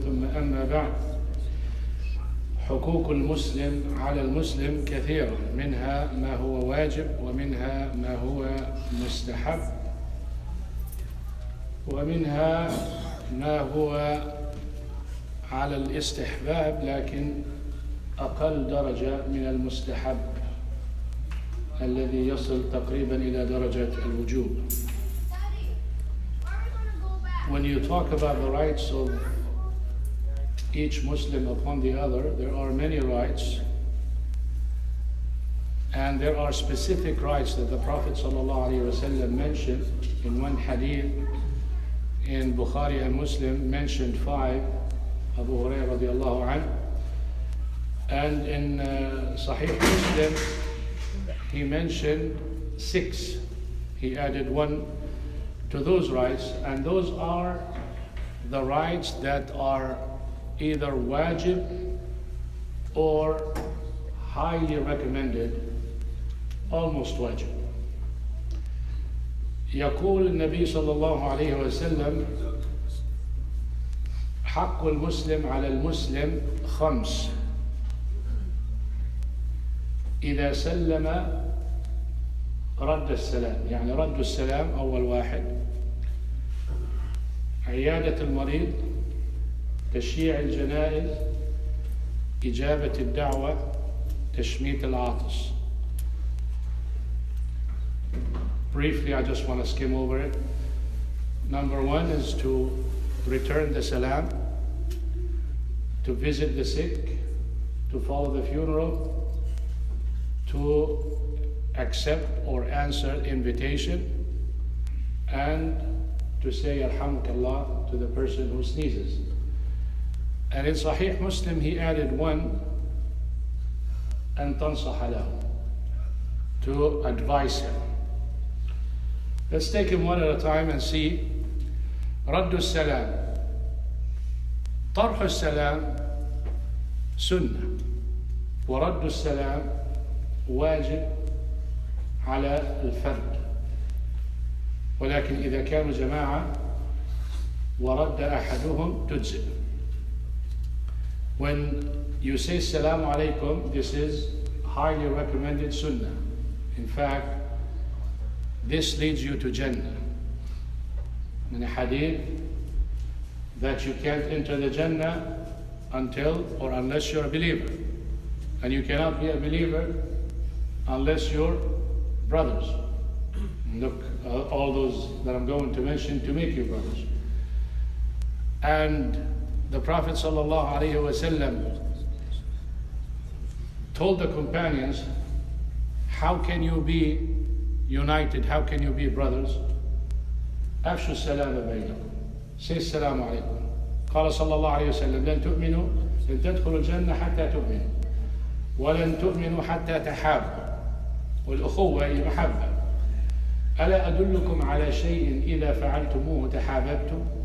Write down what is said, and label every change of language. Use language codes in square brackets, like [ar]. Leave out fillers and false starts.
[ar] ثم أما بعد، حقوق المسلم على المسلم كثيرة، منها ما هو واجب ومنها ما هو مستحب ومنها ما هو على الاستحباب لكن أقل درجة من المستحب الذي يصل تقريبا إلى درجة الوجوب. [en] When you talk about the rights of each Muslim upon the other, there are many rights, and there are specific rights that the Prophet ﷺ mentioned in one hadith. In Bukhari and Muslim mentioned 5, Abu Hurairah radiallahu anhu, and in Sahih Muslim he mentioned 6. He added 1 to those rights, and those are the rights that are either wajib or highly recommended, almost wajib. [ar] يقول النبي صلى الله عليه وسلم: حق المسلم على المسلم 5. إذا سلم رد السلام، يعني رد السلام أول واحد، عيادة المريض، تشييع الجنائز، إجابة الدعوة، تشميت العاطس. [en] Briefly, I just want to skim over it. Number 1 is to return the salam, to visit the sick, to follow the funeral, to accept or answer invitation, and to say Yarhamukallah to the person who sneezes. And in Sahih Muslim he added 1, [ar] أن تنصح له, [en] to advise him. Let's take him one at a time and see. [ar] رد السلام. طرح السلام سنة، ورد السلام واجب على الفرد، ولكن إذا كانوا جماعة ورد أحدهم تجزئ. [en] When you say Assalamu alaikum, this is highly recommended sunnah. In fact, this leads you to Jannah. In a hadith that you can't enter the Jannah until or unless you're a believer. And you cannot be a believer unless you're brothers. Look, all those that I'm going to mention to make you brothers. And the Prophet ﷺ told the companions, how can you be united, how can you be brothers? [ar] أفشوا السلام بينكم. [en] Say [ar] السلام عليكم. قال صلى الله عليه وسلم: لن تؤمنوا، لن تدخلوا الجنة حتى تؤمنوا، ولن تؤمنوا حتى تحابوا. والأخوة هي محبة. ألا أدلكم على شيء إذا فعلتموه تحاببتم?